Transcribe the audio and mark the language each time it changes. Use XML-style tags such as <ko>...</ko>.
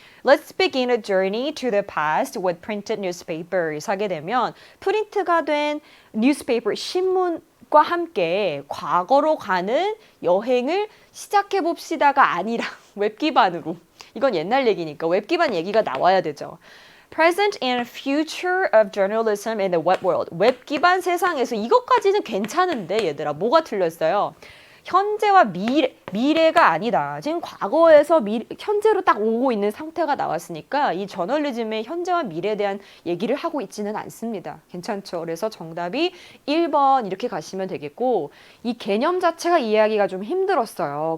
<en>Let's begin a journey to the past with printed newspapers</en> <ko>하게 되면 프린트가 된 뉴스페이퍼, 신문과 함께 과거로 가는 여행을 시작해 봅시다가 아니라 웹 기반으로. 이건 옛날 얘기니까 웹 기반 얘기가 나와야 되죠.</ko> <en>Present and future of journalism in the web world.</en> <ko>웹 기반 세상에서 이것까지는 괜찮은데 얘들아 뭐가 틀렸어요? 현재와 미래가 아니다. 지금 과거에서 현재로 딱 오고 있는 상태가 나왔으니까 이 저널리즘의 현재와 미래에 대한 얘기를 하고 있지는 않습니다. 괜찮죠? 그래서 정답이 1번 이렇게 가시면 되겠고 이 개념 자체가 이해하기가 좀 힘들었어요.</ko>